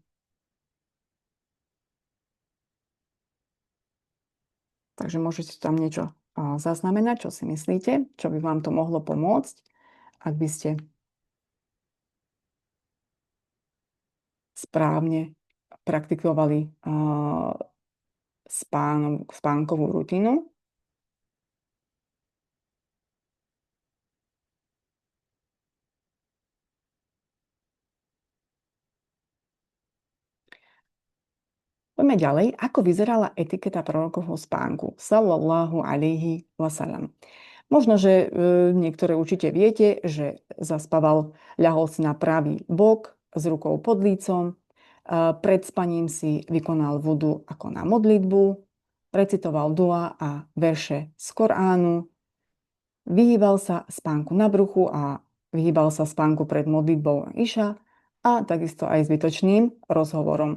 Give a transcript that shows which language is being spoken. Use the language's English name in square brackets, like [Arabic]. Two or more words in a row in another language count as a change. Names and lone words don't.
[Slovak] Takže môžete tam niečo zaznamenať, čo si myslíte, čo by vám to mohlo pomôcť, ak by ste správne praktikovali spánkovú rutinu. Poďme ďalej. Ako vyzerala etiketa prorokovho spánku? [Arabic] صلى الله عليه وسلم. [Slovak] Možno, že niektoré určite viete, že zaspával, ľahol si na pravý bok s rukou pod lícom, pred spaním si vykonal vudu ako na modlitbu, recitoval dua a verše z Koránu, vyhýbal sa spánku na bruchu a vyhýbal sa spánku pred modlitbou Iša a takisto aj zbytočným rozhovorom.